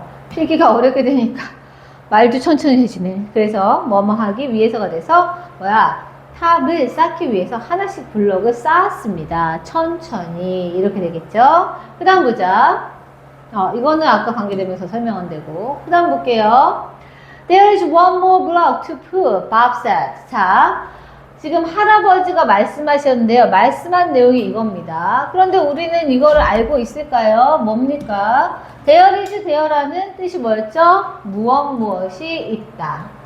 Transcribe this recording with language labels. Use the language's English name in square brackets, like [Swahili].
[Korean] 필기가 어렵게 되니까 말도 천천히 해지네. 그래서 뭐뭐 하기 위해서가 돼서 탑을 쌓기 위해서 하나씩 블럭을 쌓았습니다. 천천히 이렇게 되겠죠. 그 다음 보자. 이거는 아까 관계되면서 설명은 되고. 그 다음 볼게요. [English] There is one more block to put, Bob said. [Korean] 자, 지금 할아버지가 말씀하셨는데요. 말씀한 내용이 이겁니다. 그런데 우리는 이거를 알고 있을까요? 뭡니까? [English] There is there [Korean] 라는 뜻이 뭐였죠? 무엇이 있다.